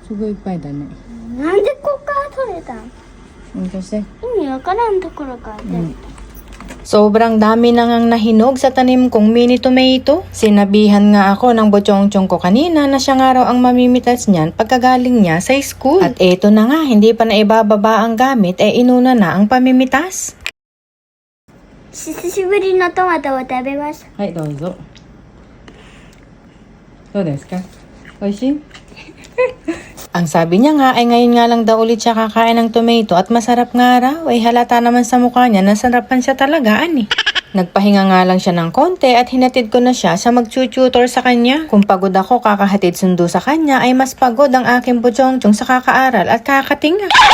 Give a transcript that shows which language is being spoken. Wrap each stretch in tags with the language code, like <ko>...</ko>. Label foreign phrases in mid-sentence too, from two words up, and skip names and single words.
<ja>すごいいっぱいだね。なんでここから取れたの？</ja> <tl>Kasi,</tl> <ja>意味わからんところから出る。</ja> <tl>Sobrang dami na ngang nahinog sa tanim kong mini tomato. Sinabihan nga ako ng bochongchong ko kanina na siya nga raw ang mamimitas niyan pagkagaling niya sa school. At eto na nga, hindi pa na ibababa ang gamit, inuna na ang pamimitas.</tl> <ja>久しぶりのトマトを食べます。はい、どうぞ。どうですか？美味しい？</ja> <tl>Ang sabi niya nga ay ngayon nga lang daw ulit siya kakain ng tomato at masarap nga raw. Ay halata naman sa mukha niya na sarapan siya talaga Nagpahinga nga lang siya ng konti at hinatid ko na siya sa mag-tutor sa kanya. Kung pagod ako kakahatid sundo sa kanya ay mas pagod ang aking bochongchong sa kakaaral at kakatinga.</tl>